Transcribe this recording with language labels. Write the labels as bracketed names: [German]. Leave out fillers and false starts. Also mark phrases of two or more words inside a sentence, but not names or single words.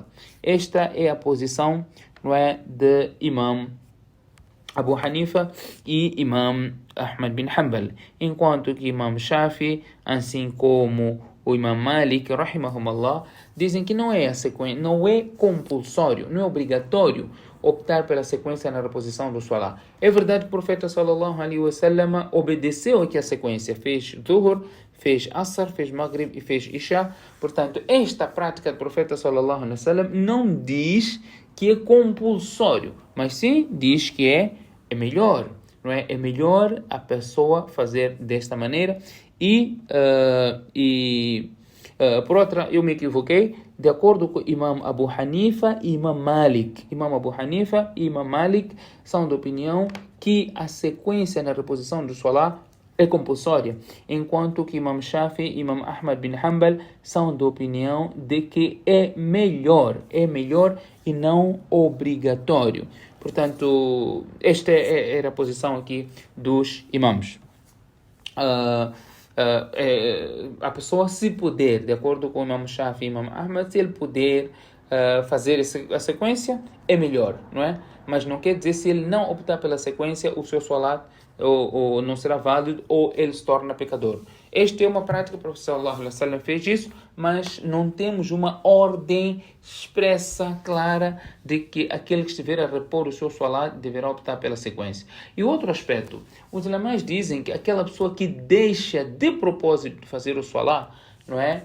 [Portuguese] Esta é a posição, não é, de Imam Abu Hanifa e Imam Ahmad bin Hanbal, enquanto que Imam Shafi, assim como o Imam Malik, rahimahumullah, dizem que não é a sequência, não é compulsório, não é obrigatório optar pela sequência na reposição do salat. É verdade que o profeta [Arabic] صلى الله عليه وسلم [Portuguese] obedeceu aqui a sequência, fez Dhuhr, fez Asr, fez Maghrib e fez Isha. Portanto, esta prática do profeta [Arabic] صلى الله عليه وسلم [Portuguese] não diz que é compulsório, mas sim diz que é melhor, não é? É melhor a pessoa fazer desta maneira. Por outra, eu me equivoquei, de acordo com Imam Abu Hanifa e Imam Malik. Imam Abu Hanifa e Imam Malik são de opinião que a sequência na reposição do salat é compulsória, enquanto que Imam Shafi e Imam Ahmad bin Hanbal são da opinião de que é melhor e não obrigatório. Portanto, esta era a posição aqui dos imãs. A pessoa, se puder, de acordo com o Imam Shafi e Imam Ahmad, se ele puder fazer a sequência, é melhor, não é? Mas não quer dizer, se ele não optar pela sequência, o seu salat ou não será válido, ou ele se torna pecador. Esta é uma prática, o Professor [Arabic] صلى الله عليه وسلم [Portuguese] fez isso, mas não temos uma ordem expressa, clara, de que aquele que estiver a repor o seu salat deverá optar pela sequência. E outro aspecto, os ulamás dizem que aquela pessoa que deixa de propósito de fazer o salat, não é?